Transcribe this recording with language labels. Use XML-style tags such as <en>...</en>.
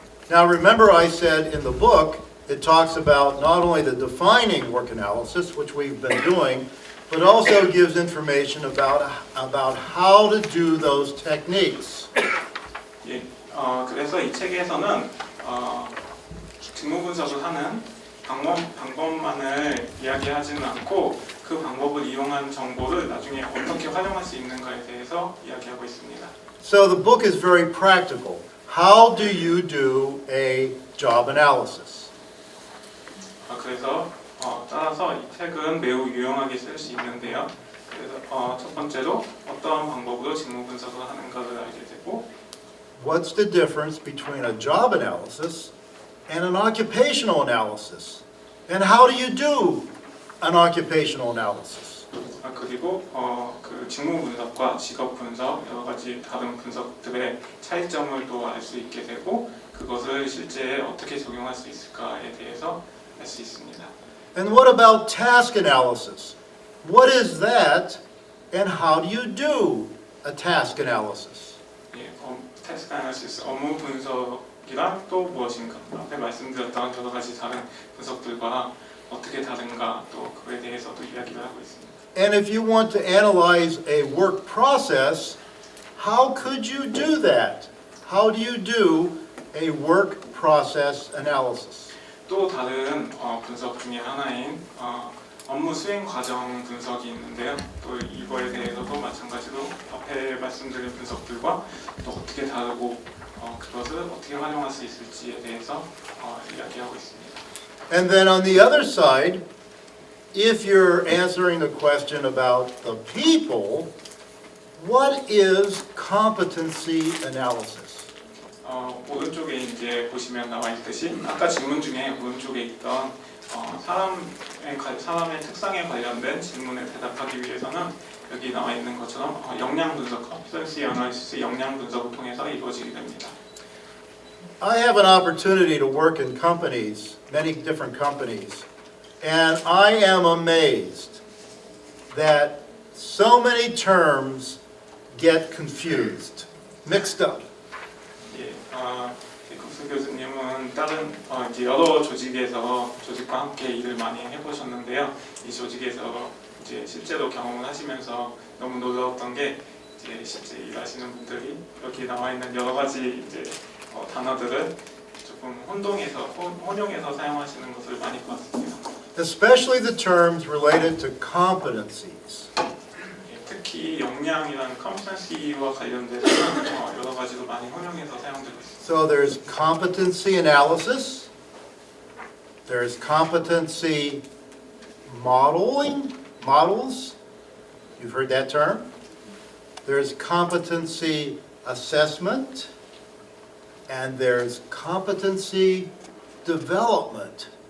<en>Now remember I said in the book it talks about not only the defining work analysis, which we've been doing, but also gives information about how to do those techniques.</en> <ko>예, 그래서 이 책에서는 직무 분석을 하는 방법만을 이야기하지는 않고 그 방법을 이용한 정보를 나중에 어떻게 활용할 수 있는가에 대해서 이야기하고 있습니다.</ko> <en>So the book is very practical. How do you do a job analysis?</en> <ko>그래서 따라서 이 책은 매우 유용하게 쓸 수 있는데요. 그래서 첫 번째로 어떠한 방법으로 직무 분석을 하는가를 알게 되고</ko> <en>What's the difference between a job analysis and an occupational analysis? And how do you do an occupational analysis?</en> <ko>그리고 그 직무 분석과 직업 분석 여러 가지 다른 분석들의 차이점을 또 알 수 있게 되고 그것을 실제 어떻게 적용할 수 있을까에 대해서 알 수 있습니다.</ko> <en>And what about task analysis? What is that and how do you do a task analysis?</en> <ko>예, task analysis 업무 분석이란 또 무엇인가? 앞에 말씀드렸던 여러 가지 다른 분석들과 어떻게 다른가 또 그에 대해서도 이야기를 하고 있습니다.</ko> <en>And if you want to analyze a work process, how could you do that? How do you do a work process analysis?</en> <ko>또 다른 분석 중에 하나인 업무 수행 과정 분석이 있는데요. 또 이거에 대해서도 마찬가지로 앞에 말씀드린 분석들과 또 어떻게 다르고 그것을 어떻게 활용할 수 있을지에 대해서 이야기하고 있습니다.</ko> <en>And then on the other side, if you're answering the question about the people, what is competency analysis?</en> <ko>오른쪽에 이제 보시면 나와 있듯이 아까 질문 중에 오른쪽에 있던 사람의 특성에 관련된 질문에 대답하기 위해서는 여기 나와 있는 것처럼 역량 분석, Competency Analysis 역량 분석을 통해서 이루어지게 됩니다.</ko> <en>I have an opportunity to work in companies, many different companies, and I am amazed that so many terms get confused, mixed up.</en> <ko>예, 제이콥스 교수님은 다른 이제 여러 조직과 함께 일을 많이 해보셨는데요. 이 조직에서 이제 실제로 경험을 하시면서 너무 놀라웠던 게 이제 실제 일하시는 분들이 여기 나와 있는 여러 가지 이제 단어들을 조금 혼용해서 사용하시는 것을 많이 봤습니다.</ko> <en>Especially the terms related to competencies.</en> <ko>특히 역량이라는 competency와 관련돼서는 여러 가지로 많이 혼용해서 사용되고 있습니다.</ko> <en>So there's competency analysis, there's competency models, you've heard that term. There's competency assessment, and there's competency development.</en>